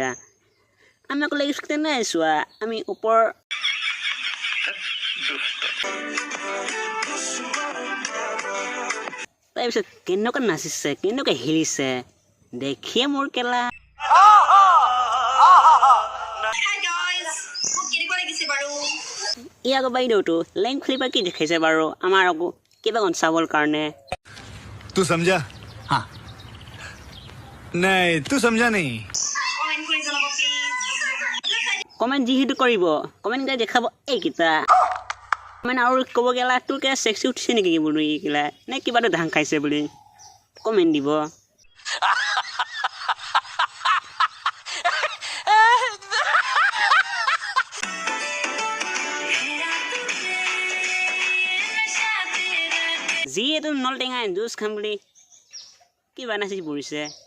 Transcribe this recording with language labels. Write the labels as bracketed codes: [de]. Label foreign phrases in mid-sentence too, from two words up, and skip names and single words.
[as] আমি আকৌ লেগ পিচকেইটা নাই চোৱা, আমি ওপৰ তাৰপিছত কেনেকুৱা নাচিছে, কেনেকুৱা হিলিছে দেখিয়ে মোৰ কেলা। ই আকৌ বাইদেউটো লেং খুলি পৰা কি দেখাইছে বাৰু আমাৰ আকৌ কিবা কণ চাবৰ কাৰণে? [hi] तू समझा? हाँ नहीं तू समझा नहीं। [as] কমেণ্ট যিহেতু কৰিব, কমেণ্টকেইটা দেখাব এইকেইটা কমেণ্ট, আৰু ক'ব গেলা তোৰ কেলা চেক্সি উঠিছে নেকি বোলো ই কেলা, নে কিবাটো ধাং খাইছে বুলি কমেণ্ট দিব। যিহেতু নলটেঙা জুচ খাম বুলি কিবা নাচি পৰিছে।